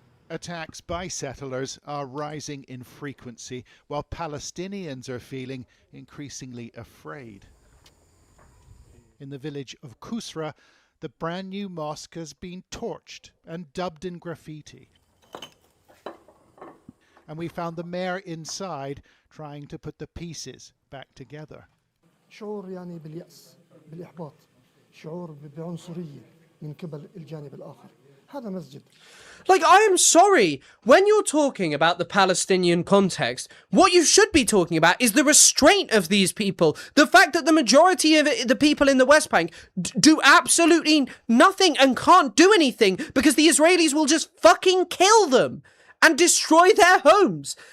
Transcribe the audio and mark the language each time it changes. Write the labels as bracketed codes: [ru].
[en] Attacks by settlers are rising in frequency, while Palestinians are feeling increasingly afraid. In the village of Kusra, the brand new mosque has been torched and dubbed in graffiti. And we found the mayor inside trying to put the pieces back together. [ar] شعور يعني باليأس بالإحباط شعور بعنصرية من قبل الجانب الآخر هذا مسجد. [en] Like, I am sorry, when you're talking about the Palestinian context, what you should be talking about is the restraint of these people. The fact that the majority of the people in the West Bank do absolutely nothing and can't do anything because the Israelis will just fucking kill them and destroy their homes.